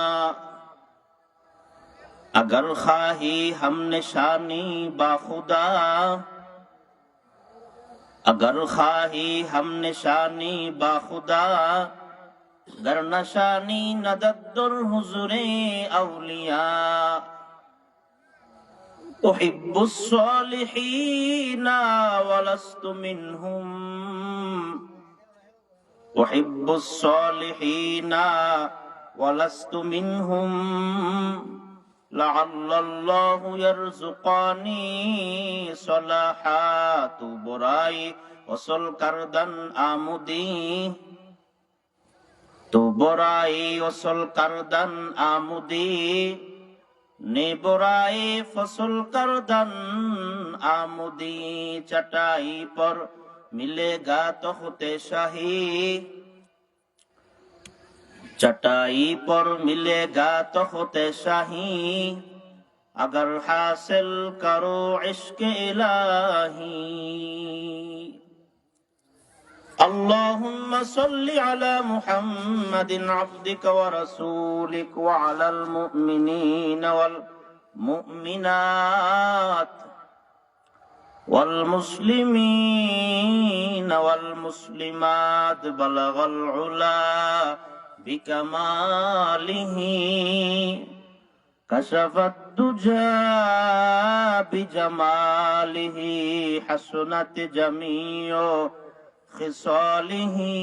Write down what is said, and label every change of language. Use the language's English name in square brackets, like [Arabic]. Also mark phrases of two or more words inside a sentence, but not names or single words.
[Persian] اگر خواهی ہم نشانی با خدا اگر خواهی ہم نشانی با خدا گر نشانی ندد در حضور اولیاء [Arabic] احب الصالحین ولست منهم احب الصالحین ولست منهم لعل الله يرزقني صلاحات [Persian] برائی وصل کردن آمدی تو برائی وصل کردن آمدی نے برائی فصل کردن آمدی [Urdu] چٹائی پر ملے گا تخت شاہی چٹائی پر ملے گا تخت شاہی اگر حاصل کرو عشق الہی [Arabic] اللهم صل على محمد عبدك ورسولك وعلى المؤمنين والمؤمنات والمسلمين والمسلمات بلغ العلا بكماله كشف الدجى بجماله حسنت جميع خصاله